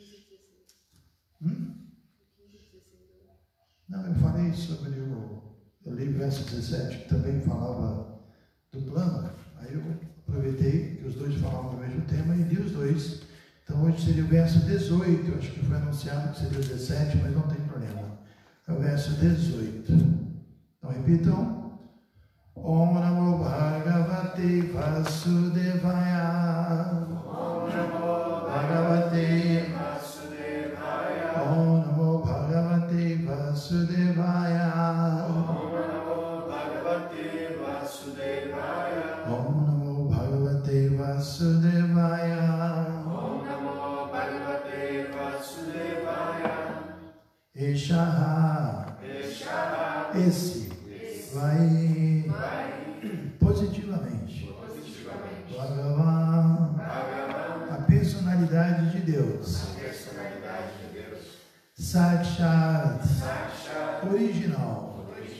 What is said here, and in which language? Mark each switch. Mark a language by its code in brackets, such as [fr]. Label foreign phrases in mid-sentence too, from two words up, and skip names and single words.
[pt] Não, eu falei sobre eu li o verso 17, que também falava do plano. Aí eu aproveitei que os dois falavam do mesmo tema e li os dois. Então hoje seria o verso 18, acho que foi anunciado que seria o 17, mas não tem problema. É o verso 18. Então repitam. [sa] ॐ नमो भगवते वासुदेवाय. ॐ नमो भगवते वासुदेवाय. ॐ नमो भगवते वासुदेवाय. ॐ नमो भगवते वासुदेवाय. ॐ नमो भगवते वासुदेवाय. ॐ नमो भगवते वासुदेवाय. [pt] Eshaha. Esse vai positivamente. Bhagavan, a personalidade de Deus. Sakshat, original.